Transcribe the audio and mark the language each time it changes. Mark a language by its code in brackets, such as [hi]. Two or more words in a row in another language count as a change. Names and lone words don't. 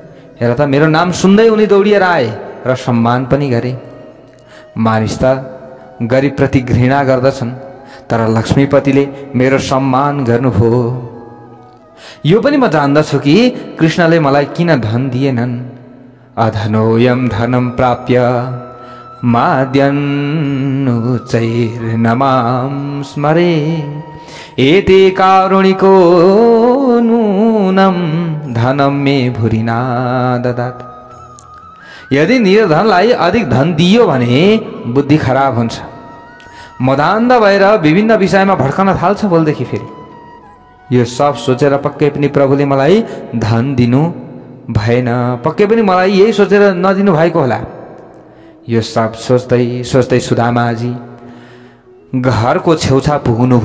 [ne] हेर त, मेरो नाम सुन्दै उनी दौडिएर आए र सम्मान पनि गरे। मानिस त गरिबप्रति घृणा गर्दछन्, तर लक्ष्मीपतिले मेरो सम्मान गर्नुभयो। यो पनि म जान्दछु कि कृष्णले मलाई किन धन दिएनन्। [sa] अधनोयम धनम प्राप्य माद्यन्नुच्चैर्नमां स्मरे एते कारुणिको नूनम धनम मे भुरिना ददात। [ne] यदि निर्धनलाई अधिक धन दियो भने बुद्धि खराब हुन्छ, मदान्ध भएर विभिन्न विषयमा भड्कन थाल्छ बोलदेखि फेरि। यो सब सोचेर पक्कै पनि प्रभुले मलाई धन दिनु भएन, पक्कै पनि मलाई यही सोचेर नदिनु भएको होला। यो सब सोच्दै सोच्दै सुदामाजी घरको छेउछा पुग्नुभयो।